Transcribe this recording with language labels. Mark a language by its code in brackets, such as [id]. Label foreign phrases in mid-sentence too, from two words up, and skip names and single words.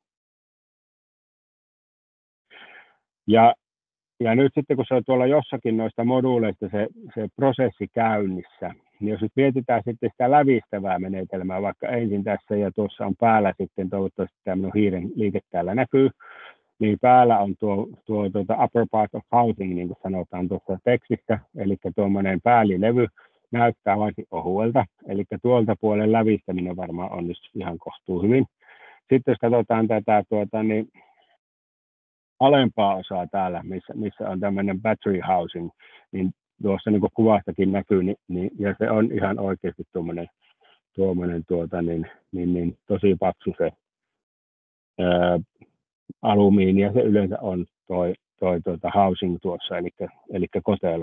[fi] Ja nyt sitten, kun se on tuolla jossakin noista moduuleista se prosessi käynnissä, niin jos nyt mietitään sitten sitä lävistävää menetelmää, vaikka ensin tässä ja tuossa on päällä sitten, toivottavasti tämä minun hiiren liike täällä näkyy, niin päällä on tuo [en] upper part of housing, [fi] niin kuin sanotaan tuossa tekstissä, eli tuommoinen päällilevy näyttää varsin ohuelta, eli tuolta puolen lävistäminen varmaan onnistuu ihan kohtuu hyvin. Sitten jos katsotaan tätä alempaa osaa täällä, missä on tämmöinen [en] battery housing, [fi] niin tuossa niin kuin kuvastakin näkyy, ja se on ihan oikeasti tuommoinen tosi paksu se alumiini, ja se yleensä on toi housing tuossa, eli kotelo.